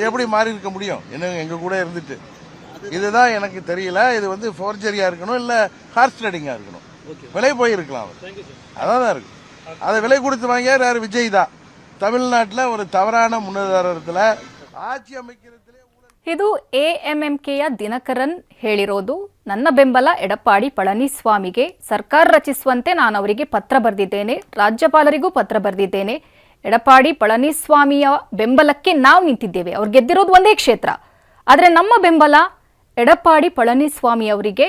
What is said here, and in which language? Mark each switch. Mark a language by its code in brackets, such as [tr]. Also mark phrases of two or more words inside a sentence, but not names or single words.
[ta] எப்படி மாறி இருக்க முடியும்? என்ன எங்க கூட இருந்துட்டு இதுதான் எனக்கு தெரியல. இது வந்து ஃபோர்ஜரியா இருக்கணும் இல்ல [en] horse riding [ta] இருக்கணும். விலை போயிருக்கலாம் அவர். அதான் இருக்கு. அதை விலை கொடுத்து வாங்கியார் யார்? விஜய் தான். தமிழ்நாட்டில் ஒரு தவறான முன்னுதாரணத்தில் ஆட்சி அமைக்கிறதுலே [kn] ಇದು ಎಎಂಎಂಕೆಯ ದಿನಕರನ್ ಹೇಳಿರೋದು. ನನ್ನ ಬೆಂಬಲ ಎಡಪ್ಪಾಡಿ ಪಳನಿಸ್ವಾಮಿಗೆ. ಸರ್ಕಾರ ರಚಿಸುವಂತೆ ನಾನು ಅವರಿಗೆ ಪತ್ರ ಬರೆದಿದ್ದೇನೆ, ರಾಜ್ಯಪಾಲರಿಗೂ ಪತ್ರ ಬರೆದಿದ್ದೇನೆ. ಎಡಪ್ಪಾಡಿ ಪಳನಿಸ್ವಾಮಿಯ ಬೆಂಬಲಕ್ಕೆ ನಾವು ನಿಂತಿದ್ದೇವೆ. ಅವ್ರು ಗೆದ್ದಿರೋದು ಒಂದೇ ಕ್ಷೇತ್ರ, ಆದರೆ ನಮ್ಮ ಬೆಂಬಲ ಎಡಪ್ಪಾಡಿ ಪಳನಿಸ್ವಾಮಿ ಅವರಿಗೆ.